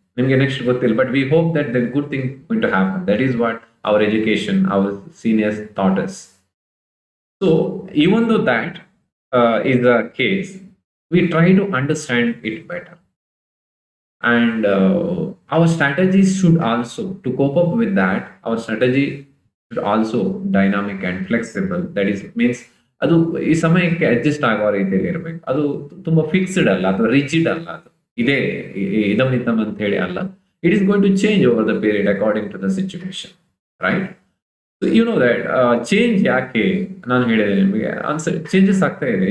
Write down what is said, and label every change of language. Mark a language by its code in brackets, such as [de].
[kn] ನಿಮ್ಗೆ ನೆಕ್ಸ್ಟ್ ಗೊತ್ತಿಲ್ಲ, [en] But we hope that the good thing going to happen. That is what our education, our seniors taught us. So even though that is the case, we try to understand it better. And our strategies should also, to cope up with that, our strategy should also dynamic and flexible. That is means [kn] ಅದು ಈ ಸಮಯಕ್ಕೆ adjust ಆಗೋ ರೀತಿಯಲ್ಲಿ ಇರಬೇಕು. ಅದು ತುಂಬಾ fixed ಅಲ್ಲ ಅಥವಾ ರಿಜಿಡ್ ಅಲ್ಲ, ಅದು ಇದೇ ಇದಮ್ ಅಂತ ಹೇಳಿ ಅಲ್ಲ. [en] It is going to change over the period according to the situation, right? You know that change [kn] ಯಾಕೆ ನಾನು ಹೇಳಿದೆ ನಿಮಗೆ, ಚೇಂಜಸ್ ಆಗ್ತಾ ಇದೆ.